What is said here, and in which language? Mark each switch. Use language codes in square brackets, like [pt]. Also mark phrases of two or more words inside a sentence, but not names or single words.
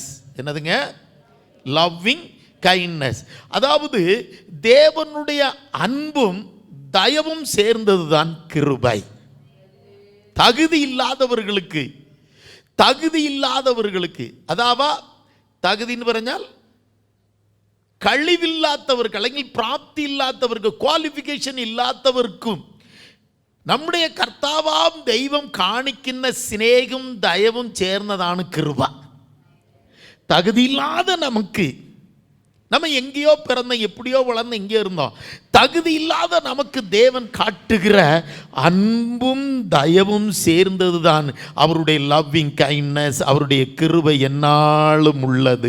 [en] என்னதுங்க? loving kindness. [ta] அதாவது தேவனுடைய அன்பும் தயவும் சேர்ந்தது தான் கிருபை. தகுதி இல்லாதவர்களுக்கு அதாவா தகுதின்னு [ml] പറഞ്ഞാൽ കഴിവില്ലാത്തവർക്ക് അല്ലെങ്കിൽ പ്രാപ്തി ഇല്ലാത്തവർക്ക്, ക്വാളിഫിക്കേഷൻ ഇല്ലാത്തവർക്കും നമ്മുടെ കർത്താവാം ദൈവം കാണിക്കുന്ന സ്നേഹവും ദയവും ചേർന്നതാണ് കൃപ. [ta] தகுதியில்லாத நமக்கு, நம்ம எங்கேயோ பிறந்த எப்படியோ வளர்ந்து எங்கேயோ இருந்தோம், தகுதி இல்லாத நமக்கு தேவன் காட்டுகிற அன்பும் தயவும் சேர்ந்தது தான் அவருடைய [en] loving kindness, [ta] அவருடைய கிருபை என்னாலும் உள்ளது.